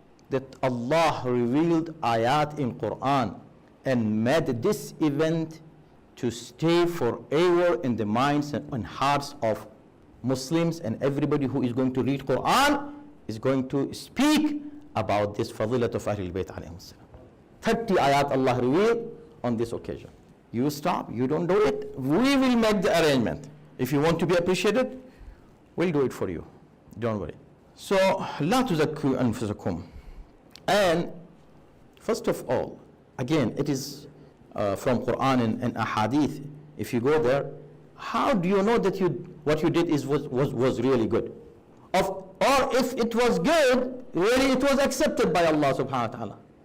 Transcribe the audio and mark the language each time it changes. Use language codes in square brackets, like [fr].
[en] That Allah revealed ayat in Quran and made this event to stay forever in the minds and hearts of Muslims, and everybody who is going to read Quran is going to speak about this fadilat of Ahlul Bayt alayhim salam. 30 ayat Allah revealed on this occasion. You stop, you don't do it, we will make the arrangement. If you want to be appreciated, we'll do it for you. Don't worry. [ar] So, لا تزكوا أنفسكم. [en] And first of all, again, it is from Quran and Ahadith. If you go there, how do you know that what you did was really good? Or if it was good, really it was accepted by Allah subhanahu wa ta'ala.